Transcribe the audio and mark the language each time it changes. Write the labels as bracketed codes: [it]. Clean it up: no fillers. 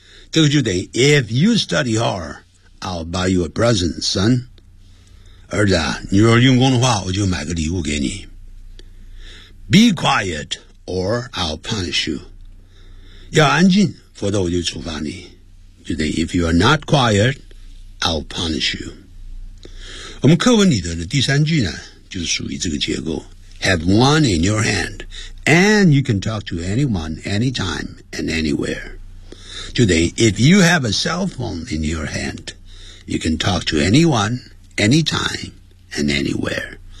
[zh] 这个就等于 [en] If you study hard, I'll buy you a present, son. [zh] 儿子，你若用功的话，我就买个礼物给你。 [en] Be quiet, or I'll punish you. [zh] 要安静，否则我就处罚你。就等于 [en] If you are not quiet, I'll punish you. [zh] 我们课文里的第三句呢，就是属于这个结构。 [en] Have one in your hand, and you can talk to anyone, anytime, and anywhere. [zh] 就等于 [en] If you have a cell phone in your hand, you can talk to anyone, anytime, and anywhere.